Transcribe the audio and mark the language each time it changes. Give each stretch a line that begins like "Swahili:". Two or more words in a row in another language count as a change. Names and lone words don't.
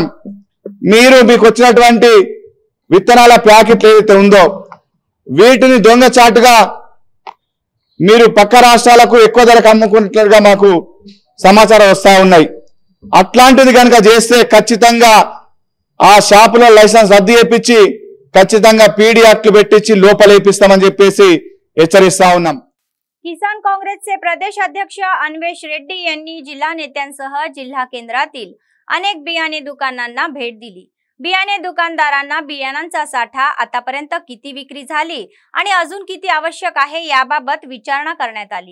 Telugu: మీకు వచ్చినటువంటి విత్తనాల ప్యాకెట్లు ఏదైతే ఉందో వీటిని దొంగచాటుగా మీరు పక్క రాష్ట్రాలకు ఎక్కువ ధరకు అమ్ముకుంటున్నట్టుగా మాకు సమాచారం వస్తా ఉన్నాయి. అట్లాంటిది కనుక చేస్తే ఖచ్చితంగా ఆ షాపులో లైసెన్స్ రద్దు చేయించి ఖచ్చితంగా
English: PD acts
Telugu: పెట్టించి లోపలేపిస్తామని చెప్పేసి హెచ్చరిస్తా ఉన్నాం.
Marathi: किसान काँग्रेसचे प्रदेश अध्यक्ष अन्वेष रेड्डी यांनी जिल्हा नेत्यांसह जिल्हा केंद्रातील अनेक बियाणे दुकानांना भेट दिली. बियाणे दुकानदारांना बियाणांचा साठा आतापर्यंत किती विक्री झाली आणि अजून किती आवश्यक आहे याबाबत विचारणा करण्यात आली.